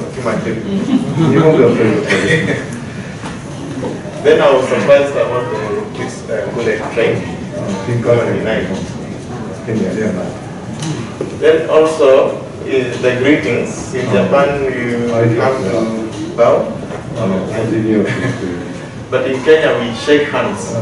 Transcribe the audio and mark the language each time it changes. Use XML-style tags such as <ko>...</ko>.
<ja>日本ではそういうことで</ja> <en>then I was surprised about this bullet train.</en> <ja>新幹線ケニアではない</ja> <en>Then also is the greetings. In Japan, you have to bow.</en> <ja>お辞儀をするという</ja> <en>But in Kenya, we shake hands.</en>